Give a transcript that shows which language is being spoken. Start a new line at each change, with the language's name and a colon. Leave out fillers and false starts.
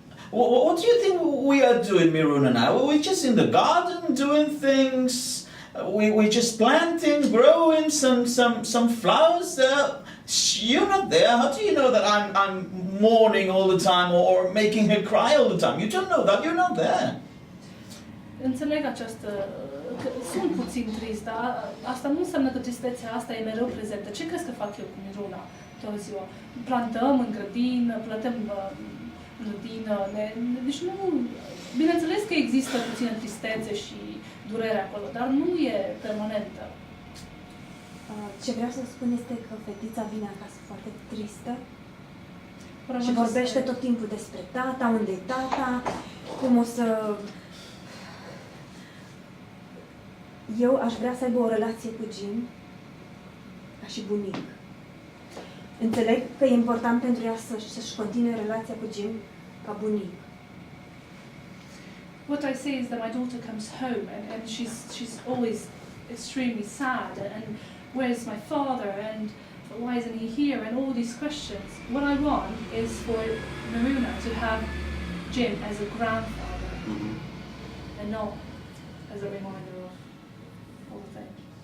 English: What do you think we are doing, Miruna, now? We're just in the garden doing things. We're just planting, growing some flowers. You're not there. How do you know that I'm mourning all the time or making her cry all the time? You don't know that. You're not there.
Romanian: Înțeleg această... că sunt puțin trist, dar asta nu înseamnă că tristețea asta e mereu prezentă. Ce crezi că fac eu cu Miruna toată ziua? Plantăm în grădină, plantăm în grădină, deci nu... Bineînțeles că există puțină tristețe și durere acolo, dar nu e permanentă. Ce vreau să spun este că fetița vine acasă foarte tristă
English: What I
Romanian: și
English: want to
Romanian: vorbește
English: say-
Romanian: tot timpul despre tata, unde e tata, cum o să... Eu aș vrea să aibă o relație cu Jim ca și bunic. Înțeleg că e important pentru ea să-și continue relația cu Jim ca bunic.
English: What I say is that my daughter comes home and she's always extremely sad and where's my father and why isn't he here and all these questions. What I want is for Maruna to have Jim as a grandfather and not as a reminder of all the things.